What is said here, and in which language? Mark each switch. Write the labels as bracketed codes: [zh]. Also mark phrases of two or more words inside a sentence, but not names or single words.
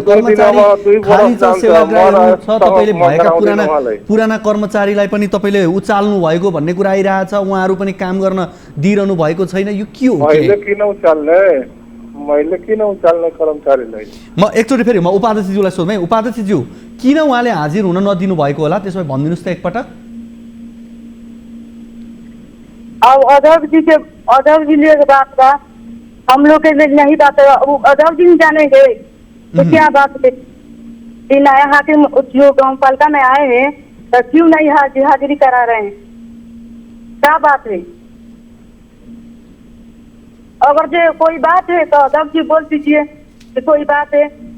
[ne] कर्मचारी खाली छ, सेवाग्राहीहरू छ, तपाईँले भएका पुराना कर्मचारीलाई पनि तपाईँले उचाल्नु भएको भन्ने कुरा आइरहेछ, उहाँहरू पनि काम गर्न दिइरहनु भएको छैन, यो के हो? मैले किन उचाल्ने कर्मचारीलाई? म एकचोटि फेरि म उपाध्यक्षज्यूलाई सोध्छु है। उपाध्यक्षज्यू किन उहाँले हाजिर हुन नदिनु भएको होला त्यसो भए भनिदिनुहोस् त एकपटक। [hi] अब अध्यक्ष जी ने बात का हम लोग के लिए नहीं बात है, अध्यक्ष जी जानेंगे तो क्या बात है? नया हाकिम जो गाँव पालिका में आए हैं तो क्यों नहीं हाजिरी करा रहे हैं? क्या बात है? अगर जो कोई बात है तो अध्यक्ष जी बोल दीजिए कि कोई बात है।